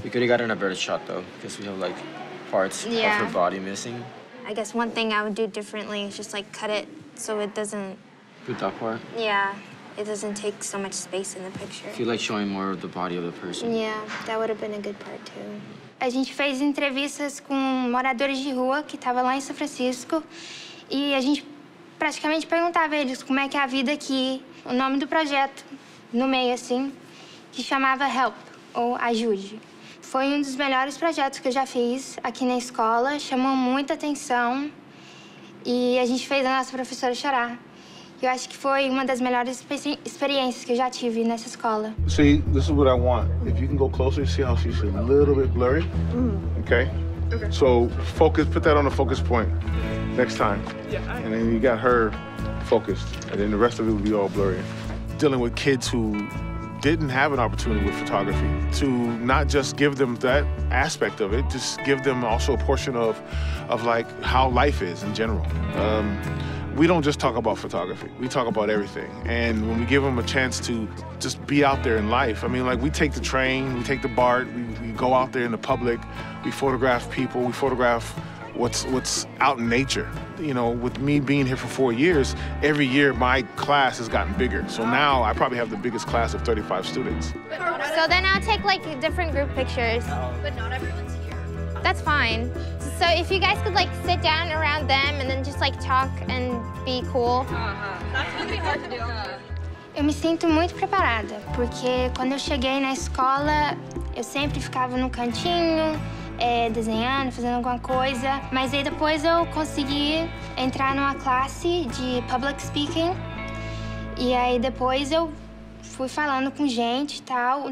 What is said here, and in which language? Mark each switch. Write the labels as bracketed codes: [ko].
[en] You could have gotten a better shot though, because we have like parts of her body missing. I guess one thing I would do differently is just like cut it so it doesn't... Put that part? Yeah, it doesn't take so much space in the picture. I feel like showing more of the body of the person. Yeah, that would have been a good part too. [pt] A gente fez entrevistas com moradores de rua que estavam lá em São Francisco e a gente praticamente perguntava a eles como é que é a vida aqui. O nome do projeto, no meio assim, que chamava Help, ou Ajude. Foi um dos melhores projetos que eu já fiz aqui na escola, chamou muita atenção e a gente fez a nossa professora chorar. Eu acho que foi uma das melhores experiências que eu já tive nessa escola. [en] See, this is what I want. If you can go closer, see how she's a little bit blurry? Okay? So focus, put that on the focus point next time. And then you got her focused, and then the rest of it will be all blurry. Dealing with kids who didn't have an opportunity with photography, to not just give them that aspect of it, just give them also a portion of like how life is in general. We don't just talk about photography, we talk about everything. And when we give them a chance to just be out there in life, I mean, like we take the train, we take the BART, we go out there in the public, we photograph people, we photograph what's out in nature. You know, with me being here for 4 years, every year my class has gotten bigger. So now I probably have the biggest class of 35 students. So then I'll take like different group pictures. But not everyone's here. That's fine. So if you guys could like sit down around them and then just like talk and be cool. That's gonna be hard to do. [pt] Eu me sinto muito preparada, porque quando eu cheguei na escola, eu sempre ficava no cantinho, desenhando, fazendo alguma coisa. Mas aí depois eu consegui entrar numa classe de public speaking. E aí depois eu fui falando com gente e tal.